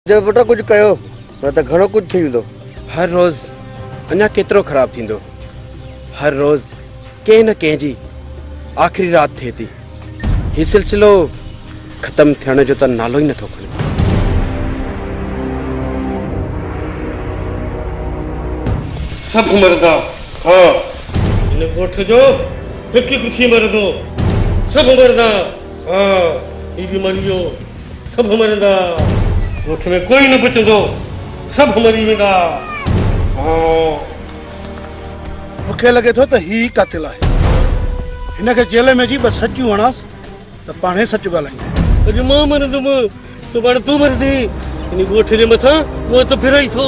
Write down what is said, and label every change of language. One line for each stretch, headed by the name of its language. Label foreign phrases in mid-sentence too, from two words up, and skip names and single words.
Sindhi: जब बेटा कुछ कयो न त घणो कुछ थी वेंदो। हर रोज़ अञा केतिरो ख़राब थींदो। हर रोज़ कंहिं न कंहिं जी आख़िरी रात थिए थी। हीउ सिलसिलो ख़त्म थियण जो त नालो ई नथो खणे। सब मरदा। हाँ इन ॻोठ जो हिकु कुछ मरदो। सब मरदा। हाँ ही भी मरियो। सब मरदा। ॻोठ में कोई न बचंदो। सब मरी वेंदा। हाँ मूंखे लॻे थो त ही कातिल आहे। हिनखे जेल में जी बस सचूं हणास त पाणे सच ॻाल्हाईंदा। अॼु मां मरंदुमि सुभाणे तूं मरंदी। इन ॻोठ जे मथां मौत फिरे थो।